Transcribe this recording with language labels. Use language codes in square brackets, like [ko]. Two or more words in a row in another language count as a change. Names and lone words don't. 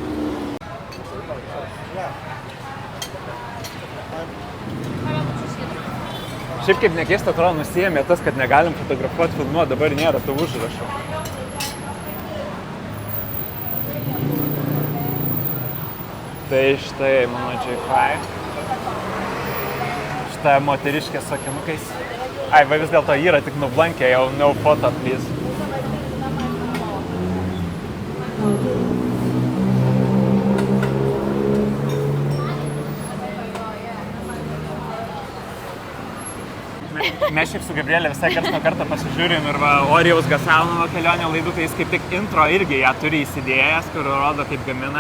[lt] Šiaip kaip nekeista, atrodo, nusijėmė tas, kad negalim fotografuoti, filmuoti, dabar nėra tų užrašų. Tai štai mano J5. Štai moteriškė su akinukais. Ai, va vis dėlto yra tik nublankė, jau [en] no photo, please. [lt] Mes šiaip su Gabrielė visai karts nuo karto pasižiūrim ir Orijaus Gasanovo kelionio laidų, tai jis kaip tik intro irgi ją turi įsidėjęs, kur rodo kaip gamina.